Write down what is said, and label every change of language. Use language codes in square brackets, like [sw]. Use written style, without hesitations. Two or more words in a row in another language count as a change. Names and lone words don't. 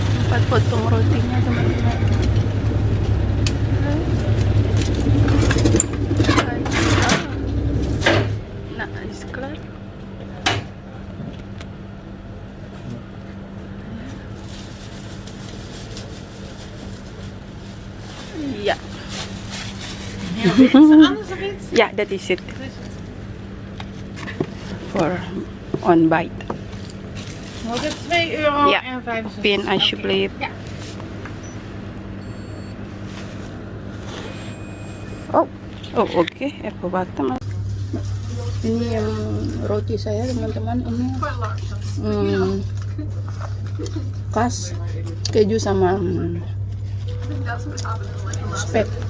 [id] dapat potong rotinya teman-teman. Nah, kelar. [nl] Ja. Ja, dat is het. For on bite. Was het €2 Ja, en 65? pin alsjeblieft. Ja. [id] Oh, oke. [nl] Even wachten mas. [id] Ini yang roti saya teman-teman, ini khas keju sama spek.